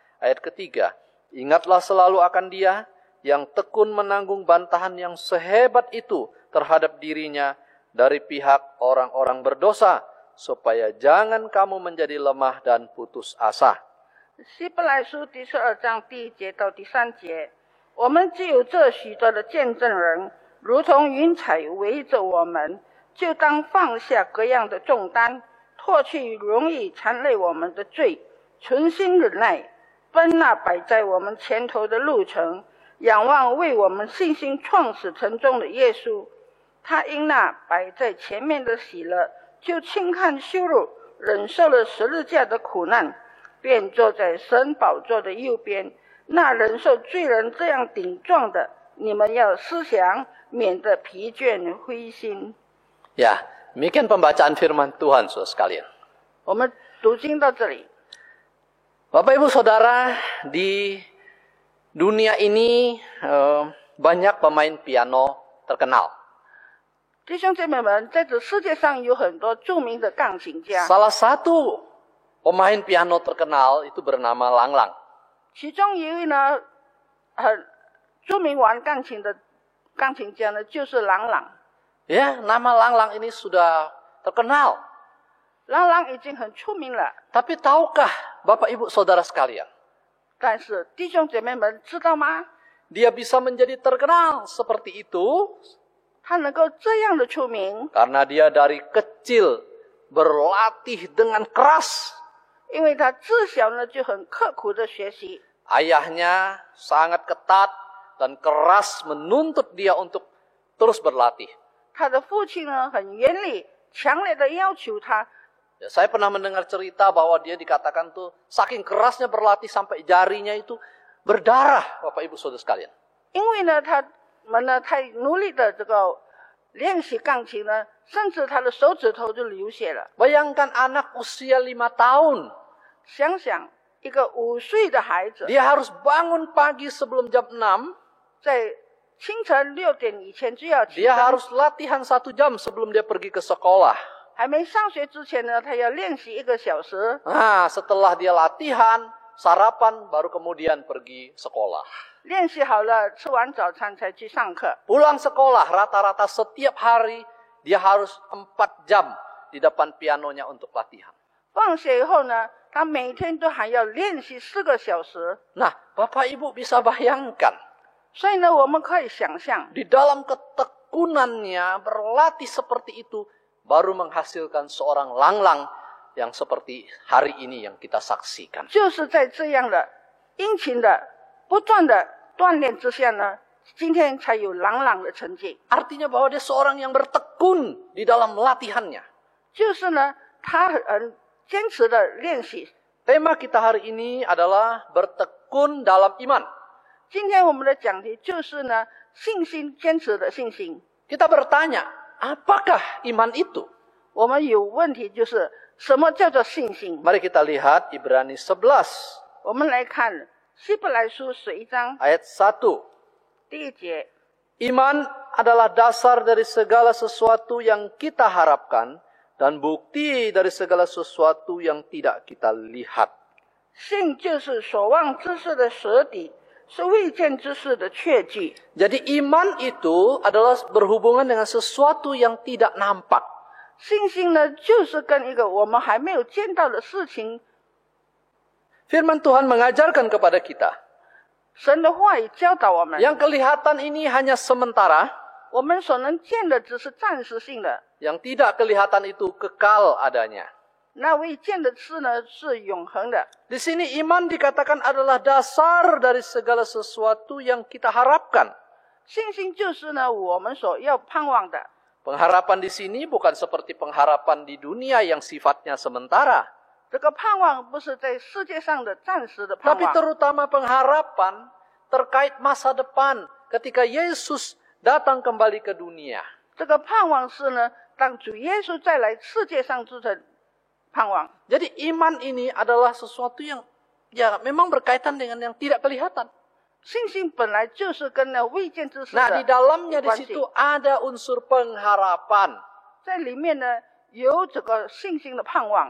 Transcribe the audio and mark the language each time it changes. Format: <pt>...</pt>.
<id>Ayat ketiga, ingatlah selalu akan Dia yang tekun menanggung bantahan yang sehebat itu terhadap dirinya dari pihak orang-orang berdosa, supaya jangan kamu menjadi lemah dan putus asa.</id> <zh>希伯来书第12章第1节到第3节，我们既有这许多的见证人，如同云彩围着我们，就当放下各样的重担，脱去容易缠累我们的罪，存心忍耐，奔那摆在我们前头的路程，仰望为我们信心创始成终的耶稣。他因那摆在前面的喜乐，就轻看羞辱，忍受了十字架的苦难，便坐在神宝座的右边。那忍受罪人这样顶撞的，你们要思想，免得疲倦灰心。</zh> <id>Ya, demikian pembacaan firman Tuhan, saudara sekalian.</id> <zh>我们读经到这里。</zh> <id>Bapak Ibu Saudara, di dunia ini banyak pemain piano terkenal.</id> <zh>弟兄姐妹们，在这世界上有很多著名的钢琴家，</zh> <id>Salah satu pemain piano terkenal itu bernama Lang Lang.</id> <zh>其中一位呢，很著名玩钢琴的钢琴家呢，就是郎朗。</zh> <id>Ya, nama Lang Lang ini sudah terkenal.</id> <zh>郎朗已经很出名了，</zh> <id>Tapi tahukah Bapak Ibu Saudara sekalian,</id> <zh>但是弟兄姐妹们知道吗？</zh> <id>dia bisa menjadi terkenal seperti itu</id> <zh>他能够这样的出名，</zh> <id>karena dia dari kecil berlatih dengan keras.</id> <zh>因为他自小呢就很刻苦的学习，</zh> <id>Ayahnya sangat ketat dan keras menuntut dia untuk terus berlatih.</id> <zh>他的父亲呢很严厉，强烈的要求他。</zh> <id>Ya, saya pernah mendengar cerita bahwa dia dikatakan tuh saking kerasnya berlatih sampai jarinya itu berdarah, Bapak Ibu Saudara sekalian.</id> <zh>因为呢，他们呢太努力的这个练习钢琴呢，甚至他的手指头就流血了。</zh> <id>Bayangkan anak usia 5 tahun,</id> <zh>想想一个5岁的孩子，</zh> <id>dia harus bangun pagi sebelum jam 6,</id> <zh>在清晨6点以前就要起</zh> <id>dia</id> <zh>床，</zh> <id>harus latihan 1 jam sebelum dia pergi ke sekolah.</id> <zh>还没上学之前呢，他要练习1个小时。</zh> <id>Nah, setelah dia latihan, sarapan, baru kemudian pergi sekolah.</id> <zh>练习好了，吃完早餐才去上课。</zh> <id>Pulang sekolah, rata-rata setiap hari dia harus 4 jam di depan pianonya untuk latihan.</id> <zh>放学以后呢，他每天都还要练习4个小时。</zh> <id>Nah, Bapak Ibu bisa bayangkan,</id> <zh>所以呢，我们可以想象，</zh> <id>di dalam ketekunannya berlatih seperti itu, baru menghasilkan seorang Lang Lang yang seperti hari ini yang kita saksikan.</id> <zh>就是在这样的殷勤的、不断的锻炼之下呢，今天才有朗朗的成绩。</zh> <id>Artinya bahwa dia seorang yang bertekun di dalam latihannya.</id> <zh>就是呢，他很坚持的练习。</zh> <id>Tema kita hari ini adalah bertekun dalam iman.</id> <zh>今天我们的讲题就是呢，信心，坚持的信心。</zh> <id>Kita bertanya, apakah iman itu?</id> <zh>我们有问题就是什么叫做信心？</zh> <id>Mari kita lihat Ibrani 11</id> <zh>我们来看希伯来书11章</zh> <id>ayat 1.</id> <zh>第1节。</zh> <id>Iman adalah dasar dari segala sesuatu yang kita harapkan dan bukti dari segala sesuatu yang tidak kita lihat.</id> <zh>信就是所望之事的实底，是未见之事的确据。</zh> <id>Jadi iman itu adalah berhubungan dengan sesuatu yang tidak nampak.</id> <zh>信心呢，就是跟一个我们还没有见到的事情，</zh> <id>Firman Tuhan mengajarkan kepada kita,</id> <zh>神的话语教导我们。</zh> <id>yang kelihatan ini hanya sementara,</id> <zh>我们所能见的只是暂时性的，</zh> <id>yang tidak kelihatan itu kekal adanya.</id> <zh>那未见的事呢是永恒的。</zh> <id>Di sini iman dikatakan adalah dasar dari segala sesuatu yang kita harapkan.</id> <zh>信心就是呢我们所要盼望的。</zh> <id>Pengharapan di sini bukan seperti pengharapan di dunia yang sifatnya sementara,</id> <zh>这个盼望不是在世界上的暂时的盼</zh> <id>tapi</id> <zh>望，</zh> <id>terutama pengharapan terkait masa depan ketika Yesus datang kembali ke dunia.</id> <zh>这个盼望是呢，当主耶稣再来世界上之前盼望。</zh> <id>Jadi iman ini adalah sesuatu yang ya memang berkaitan dengan yang tidak kelihatan.</id> <zh>信心本来就是跟那未见之事</zh> <id>Nah, di</id> <zh>的</zh> <id>dalamnya di</id> <zh>关系</zh> <id>situ ada unsur pengharapan</id> <zh>在里面呢有这个信心的盼望，</zh>